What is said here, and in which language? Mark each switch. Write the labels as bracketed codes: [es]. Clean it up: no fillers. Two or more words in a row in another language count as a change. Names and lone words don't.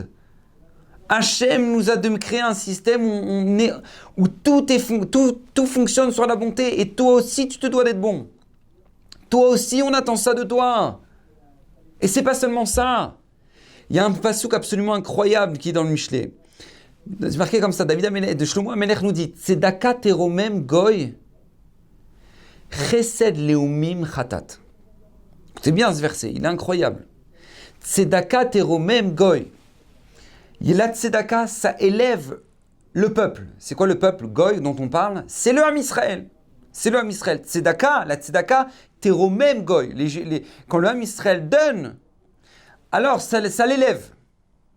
[fr] Hachem nous a créé un système où tout fonctionne sur la bonté et toi aussi tu te dois d'être bon. Toi aussi on attend ça de toi. Et c'est pas seulement ça. Il y a un passouk absolument incroyable qui est dans le Michelet. C'est marqué comme ça, David Amelech, de Shlomo Amelech nous dit [he] צדקה תרומם גוי חסד לאומים חטאת. [fr] C'est bien ce verset, il est incroyable. [he] צדקה תרומם גוי. [fr] La tzedaka, ça élève le peuple. C'est quoi le peuple Goy dont on parle? C'est le [he] עם ישראל. [fr] C'est le [he] עם ישראל. [fr] Tzedaka, la tzedaka, [he] תרומם גוי. [fr] Quand le [he] עם ישראל [fr] donne, alors ça l'élève.